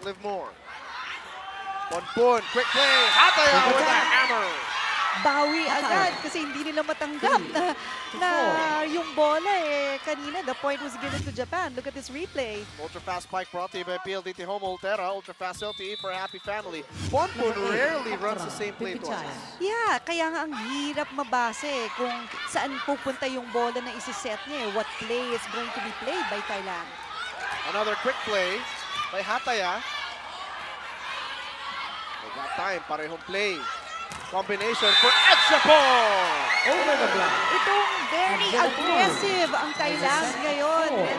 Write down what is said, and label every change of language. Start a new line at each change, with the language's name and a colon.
English: Live more. Ponpon, quick play. Hataya with a hammer.
Filipino: Bawi agad kasi hindi nila matanggap na yung bola kanina.
English: The point was given to Japan. Look at this replay. Ultra fast spike brought to you by PLDT Home Ultera. Ultra fast LTE for a happy family. Ponpon rarely runs the same play twice.
Filipino: Yeah, kaya nga ang hirap mabase kung saan pupunta yung bola na isiset niya.
English: What play is going to be played by Thailand. Another quick play by Hataya. They got time, parehong play. Combination for Agsapon. Over the block.
Filipino: Itong very aggressive ang Thailand ngayon.